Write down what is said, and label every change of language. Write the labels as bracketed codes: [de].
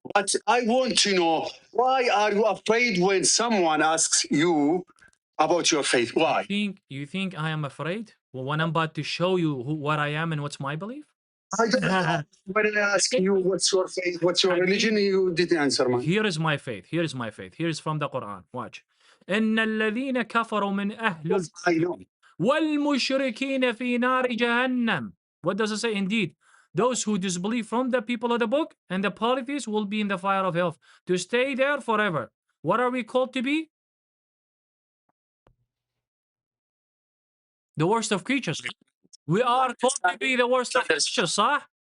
[en] But I want to know, why are you afraid when someone asks you about your faith? Why? You think I am afraid? Well, when I'm about to show you what I am and what's my belief? I don't know. When I ask you what's your faith, what's your religion, you didn't answer me. Here is my faith. Here is from the Quran. Watch. [ar] إن الذين كفروا من أهل الكتاب والمشركين في نار جهنم. [en] What does it say? Indeed, those who disbelieve from the people of the book and the polytheists will be in the fire of hell to stay there forever. What are we called to be? The worst of creatures. We are called to be the worst of creatures, صح?